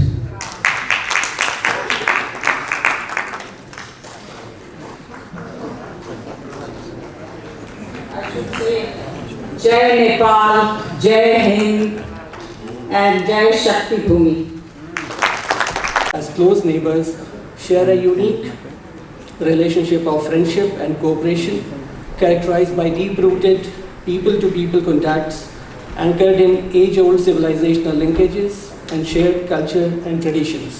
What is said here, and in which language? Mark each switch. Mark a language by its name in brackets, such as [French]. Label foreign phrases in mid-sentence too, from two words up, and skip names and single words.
[Hindi] जय नेपाल जय हिंद and जय शक्ति भूमि. [English] As close neighbors, share a unique relationship of friendship and cooperation characterized by deep-rooted people-to-people contacts anchored in age-old civilizational linkages and shared culture and traditions.